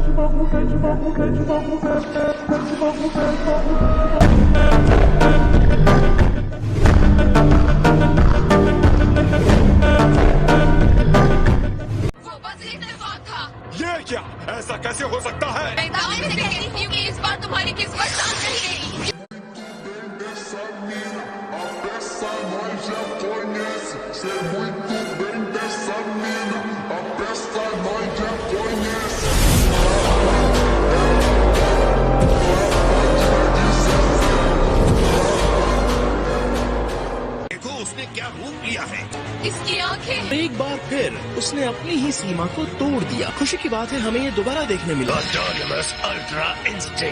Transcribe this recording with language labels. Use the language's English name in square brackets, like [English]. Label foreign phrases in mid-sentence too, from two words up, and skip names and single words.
[Hindi] वो बस एक दफा था। ये क्या? ऐसा कैसे हो सकता है? मैं दावे से कहती थी कि इस बार तुम्हारी किस्मत साथ नहीं रहेगी। [Portuguese] Essa nós já conhece, cê muito bem dessa mina. A peça nós já conhece. [Hindi] देखो उसने क्या रूप लिया है। इसकी आंखें एक बार फिर उसने अपनी ही सीमा को तोड़ दिया। खुशी की बात है हमें ये दोबारा देखने मिला। ऑटोनमस अल्ट्रा इंस्टिंक्ट।